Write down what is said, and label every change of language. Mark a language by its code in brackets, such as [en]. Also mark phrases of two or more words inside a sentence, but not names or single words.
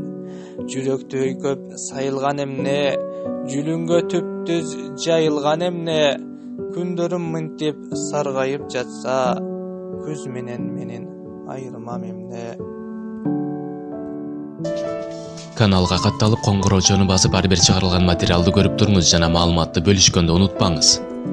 [ky] Жүрөктөй көп сайылган эмне, жүлүнгө түптүз жайылган эмне. Күндөрүм минтип саргайып жатса, күз менен менин айырмам эмне. Kanalga kattalıp qoңгуроо basıp ар бир чыгарылган материалды көрүп туруңуз жана маалыматты бөлүшкөндү унутпаңыз.